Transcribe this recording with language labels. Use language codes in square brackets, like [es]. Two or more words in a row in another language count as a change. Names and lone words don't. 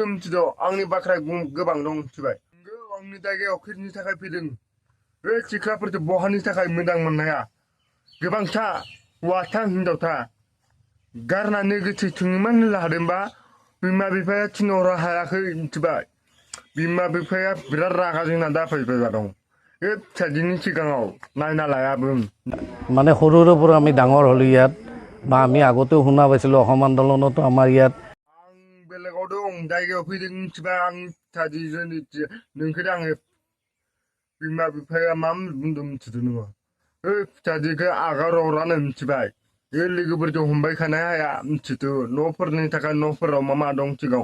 [brx] मिथिदों आंनि बाख्रा गोबां दं मिथिबाय आंनि जायगायाव खैनि थाखाय फैदों बे सिख्लाफोरखौ बहानि थाखाय मोजां मोननाया गोबांथा हौवाथा हिनजावथा गारनानै गोथै थुङोमोन लादोंबा बिमा बिफाया थिनहरनो हायाखै मिथिबाय बिमा बिफाया बिराद रागा जोंना दाफैबाय दं बे फिसाजोनि सिगाङाव नायना लायाबो [as] মানে সৰুৰে পৰা আমি ডাঙৰ হ'লো ইয়াত বা আমি আগতেও শুনা পাইছিলোঁ অসম আন্দোলনতো আমাৰ ইয়াত [brx] आं बेलेगाव दं जायगायाव फैदों मिथिबाय आं फिसाजोजों नोंखौनो आङो बिमा बिफाया मा बुंदों मिथिदों नोङो फिसाजोखौ आगार हरानो मिथिबाय बे लोगोफोरजों हमबाय थानो हाया मिथिदों न'फोरनि थाखाय न'फोराव मा दं सिगाङाव